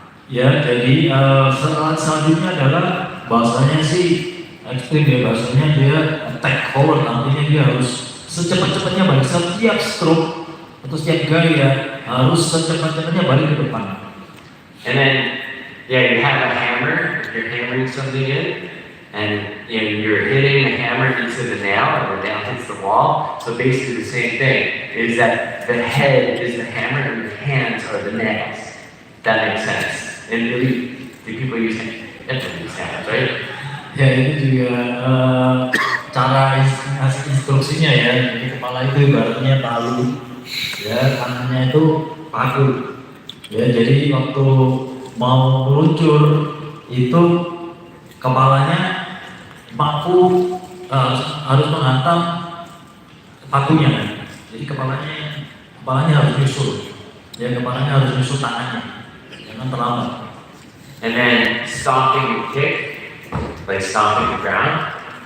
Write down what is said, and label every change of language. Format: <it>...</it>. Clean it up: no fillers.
<id>Ya, jadi selanjutnya adalah bahasanya sih ekstrim ya, bahasanya dia</id> <en>attack forward,</en> <id>artinya dia harus secepat-cepatnya balik setiap stroke atau setiap gaya harus secepat-cepatnya balik ke depan.</id> <en>And then you have a hammer, you're hammering something in, and you're hitting the hammer into the nail, and the nail hits the wall. So basically the same thing is that the head is the hammer and the hands are the nails. That makes sense. And really, do people use hands, right?</en> <id>Ya, itu juga cara ngasih instruksinya ya. Jadi kepala itu ibaratnya palu, ya tangannya itu paku. Ya, jadi waktu mau meluncur itu kepalanya paku harus menghantam pakunya. Jadi kepalanya harus nyusul. Ya, kepalanya harus nyusul tangannya. Jangan terlambat.</id> <en>And then stomping and kick, like stomping the ground.</en>